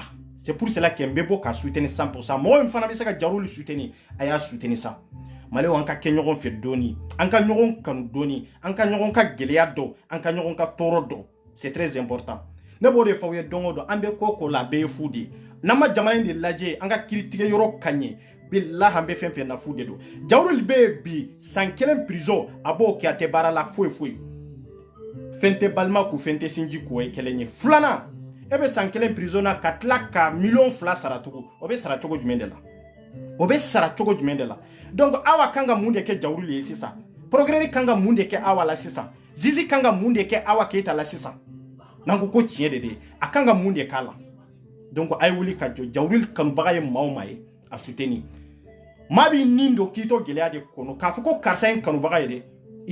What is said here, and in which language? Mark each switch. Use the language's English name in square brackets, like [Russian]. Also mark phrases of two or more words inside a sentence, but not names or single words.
[French] C'est pour cela que Mbebo ka soutenir 100%. Moi même [Bambara] fana bɛ se ka Jawuruli soutenir a y'a [French] soutenir ça. [Bambara] Malé an ka kɛ ɲɔgɔn fɛ doni an ka ɲɔgɔn kanu doni an ka ɲɔgɔn ka gɛlɛya dɔn an ka ɲɔgɔn ka tɔɔrɔ dɔn. [French] C'est très important. [Bambara] Ne b'o de fɔ ye don o don an bɛ ko la bɛɛ ye fu de n'an ma jamana in de lajɛ an ka kiritigɛ yɔrɔ ka ɲɛ billahi an bɛ fɛn fɛn na fu de don. Jawuruli bɛ bi san 1 prison a b'o kɛ a tɛ baara la foyi foyi. Fɛn tɛ balima k'u fɛn tɛ sinji k'o ye kelen ye. Filanan e bɛ san 1 prison na ka tila ka $2 sara tugun o bɛ sara cogo jumɛn de la o bɛ sara cogo jumɛn de la donc awa kan ka mun de kɛ Jawuruli ye sisan progrès kan ka mun de kɛ awa la sisan Zizi kan ka mun de kɛ Awa Keita la sisan n'an ko tiɲɛ de de a kan ka mun de k'a la donc a ye wuli ka jɔ Jawuruli kanubaga ye maa o maa ye a soutenir maa b'i nin don k'i to gɛlɛya de kɔnɔ k'a fɔ ko karisa in kanubaga ye dɛ i